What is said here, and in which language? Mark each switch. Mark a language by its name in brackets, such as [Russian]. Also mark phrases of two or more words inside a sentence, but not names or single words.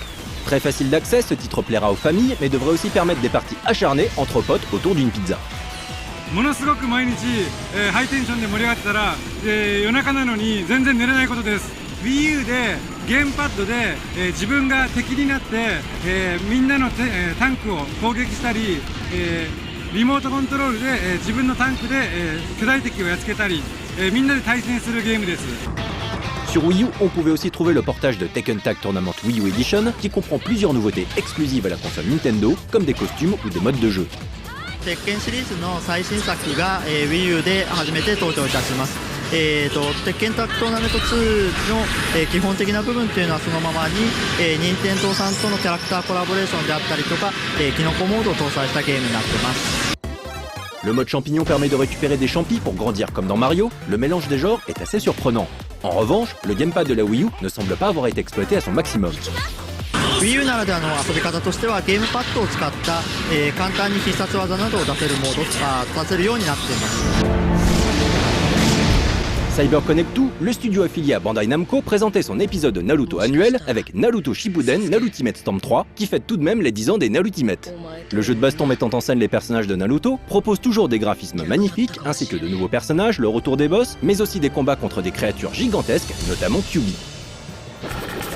[French] Très facile d'accès, ce titre plaira aux familles, mais devrait aussi permettre des parties acharnées entre potes autour d'une pizza. [Japanese] ものすごく毎日、ハイテンションで盛り上がってたら、夜中なのに全然寝れないことです。Wii U でゲームパッドで、自分が敵になって、みんなのタンクを攻撃したり、リモートコントロールで、自分のタンクで、巨大敵をやっつけたり、みんなで対戦するゲームです。 [French] Sur Wii U, on pouvait aussi trouver le portage de Tekken Tag Tournament Wii U Edition qui comprend plusieurs nouveautés exclusives à la console Nintendo, comme des costumes ou des modes de jeu. [Japanese] 鉄拳シリーズの最新作が、Wii U で初めて登場いたします。鉄拳タッグトーナメント2の、基本的な部分っていうのはそのままに、任天堂さんとのキャラクターコラボレーションであったりとか、キノコモードを搭載したゲームになってます。 [French] Le mode champignon permet de récupérer des champis pour grandir comme dans Mario, le mélange des genres est assez surprenant. En revanche, le gamepad de la Wii U ne semble pas avoir été exploité à son maximum. [Japanese] Wii U ならではの遊び方としてはゲームパッドを使った、簡単に必殺技などを出せるモードを出せるようになっています。 [French] CyberConnect 2, le studio affilié à Bandai Namco, présentait son épisode de Naruto annuel avec Naruto Shippuden Nalultimate Storm 3 qui fête tout de même les 10 ans des Nalultimate. Le jeu de baston mettant en scène les personnages de Naruto propose toujours des graphismes magnifiques ainsi que de nouveaux personnages, le retour des boss, mais aussi des combats contre des créatures gigantesques, notamment Kyuubi.